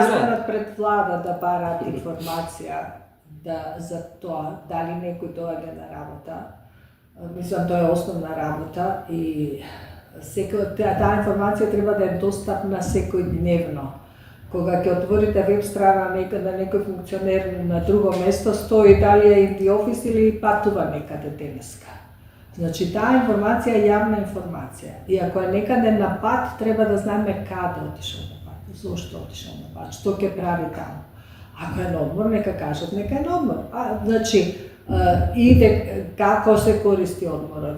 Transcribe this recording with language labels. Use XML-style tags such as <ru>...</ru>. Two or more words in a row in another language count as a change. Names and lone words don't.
<mk>застанат пред влада да бараат информација за тоа дали некој доаѓа на работа. Мислам, тоа е основна работа и таа информација треба да е достапна секојдневно. Кога ќе отворите веб страна на некој функционер на друго место, стои дали е</mk> <en>in the office</en> <mk>или патува некаде денеска. Значи, таа информација е јавна информација. И ако е некаде на пат, треба да знаеме каде отишол на пат, зошто отишол на пат, што ќе прави таму. Ако е на одмор, нека кажат, нека е на одмор. Значи, иде како се користи одморот.</mk>